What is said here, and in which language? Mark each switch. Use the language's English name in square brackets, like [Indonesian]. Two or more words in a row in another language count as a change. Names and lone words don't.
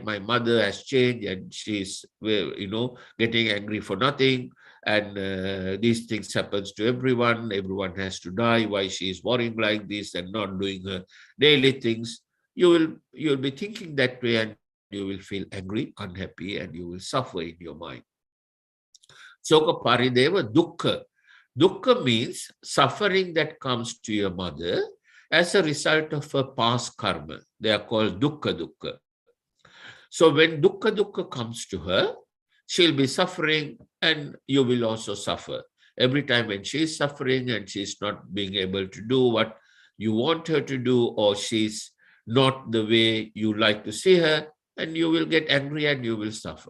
[English] My mother has changed and she's, getting angry for nothing. And these things happens to everyone. Everyone has to die. Why she is worrying like this and not doing her daily things? You'll be thinking that way, and you will feel angry, unhappy, and you will suffer in your mind. [Pali] Soka parideva dukkha. [English] Dukkha means suffering that comes to your mother as a result of her past karma. They are called dukkha. So when dukkha comes to her, she'll be suffering and you will also suffer. Every time when she's suffering and she's not being able to do what you want her to do, or she's not the way you like to see her, and you will get angry and you will suffer.